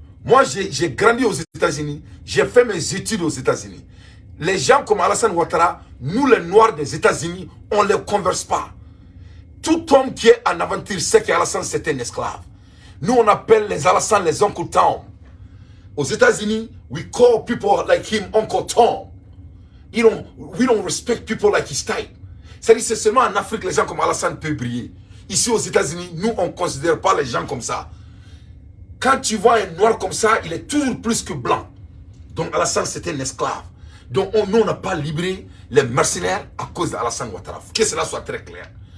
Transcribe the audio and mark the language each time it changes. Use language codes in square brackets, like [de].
[fr] Moi, j'ai grandi aux États-Unis. J'ai fait mes études aux États-Unis. Les gens comme Alassane Ouattara, nous les Noirs des États-Unis, on ne les converse pas. Tout homme qui est en aventure sait qu'Alassane c'est un esclave. Nous on appelle les Alassane les Uncle Tom. Aux États-Unis, [en] we call people like him Uncle Tom. We don't respect people like his type. [fr] C'est-à-dire c'est seulement en Afrique les gens comme Alassane peuvent briller. Ici aux États-Unis, nous on ne considère pas les gens comme ça. Quand tu vois un noir comme ça, il est toujours plus que blanc. Donc Alassane c'est un esclave. Donc nous on n'a pas libéré les mercenaires à cause d'Alassane Ouattara. Que cela soit très clair.